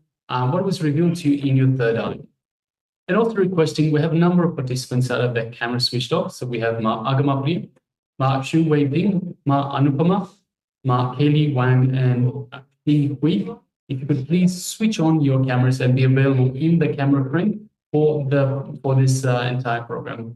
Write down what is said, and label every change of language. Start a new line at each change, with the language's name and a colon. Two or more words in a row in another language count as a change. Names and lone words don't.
English: what was revealed to you in your third eye. And also requesting, we have a number of participants that have their camera switched off. So we have Ma Agamapriya, Ma Chu Wei Bing, Ma Anupama, Ma Kelly Wang, and King Hui. If you could please switch on your cameras and be available in the camera frame for this entire program.